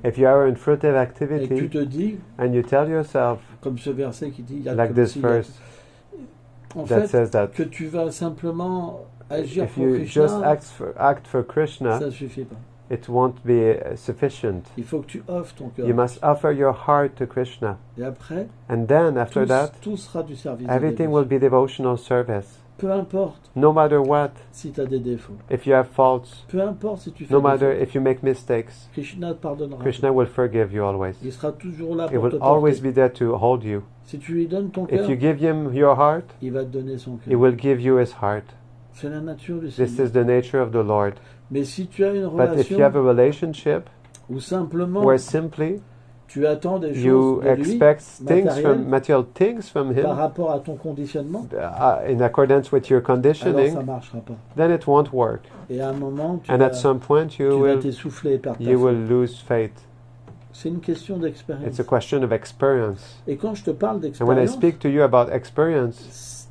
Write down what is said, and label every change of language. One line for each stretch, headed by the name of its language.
English: If you are in fruitive
French: et que tu
English: activity
French: te dis,
English: and you tell yourself,
French: comme ce verset qui dit,
English: like this verse
French: en
English: that
French: fait,
English: says that
French: que tu vas simplement agir
English: if
French: pour
English: you
French: Krishna,
English: just act for Krishna,
French: ça ne suffit pas.
English: it won't be sufficient.
French: Il faut que tu offres ton cœur.
English: You must offer your heart to Krishna.
French: Et après,
English: And then after that,
French: tout sera du service. de
English: everything
French: Dieu.
English: will be devotional service.
French: Peu importe
English: No matter what,
French: si tu as des défauts.
English: if you have faults,
French: Peu importe si tu fais
English: no
French: des
English: matter
French: fautes.
English: if you make mistakes,
French: Krishna te pardonnera.
English: Krishna will forgive you always.
French: Il sera toujours là
English: He
French: pour te
English: will always
French: porter.
English: be there to hold you.
French: Si tu lui donnes ton
English: If
French: cœur,
English: you give him your heart,
French: il va te donner son
English: he
French: cœur.
English: will give you his heart.
French: C'est la nature du
English: This
French: Seigneur.
English: is the nature of the Lord.
French: Mais si tu as une
English: But if you
French: relation
English: have a relationship
French: où simplement
English: where simply
French: tu attends des
English: you
French: choses de lui
English: expect things
French: matérielles,
English: from material things from
French: par
English: him
French: rapport à ton conditionnement,
English: in accordance with your
French: alors ça
English: conditioning,
French: ne marchera pas.
English: then it won't work.
French: Et à un moment, tu
English: And
French: vas,
English: at some point
French: tu
English: you
French: vas
English: will
French: t'essouffler et perdre ta
English: you
French: foi.
English: will lose faith.
French: C'est une question d'expérience.
English: It's a question of experience.
French: Et quand je te parle
English: And when I
French: d'expérience,
English: speak to you about experience,